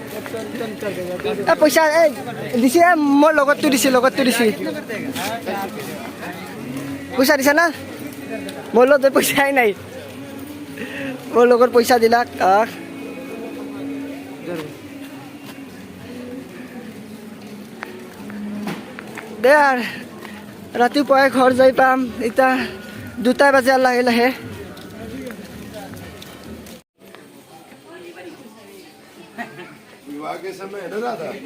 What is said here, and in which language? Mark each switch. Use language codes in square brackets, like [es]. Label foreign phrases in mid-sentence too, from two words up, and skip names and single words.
[as] পইচা দিছে মোৰ লগতটো দিছে পইচা দিছে না মোৰ লগত পইচাই নাই মোৰ লগত পইচা দিলাক দে আৰু ৰাতিপুৱাই ঘৰ যাই পাম এতিয়া 2টা বাজে লাহে লাহে [hi] विवाह के समय है ना दादा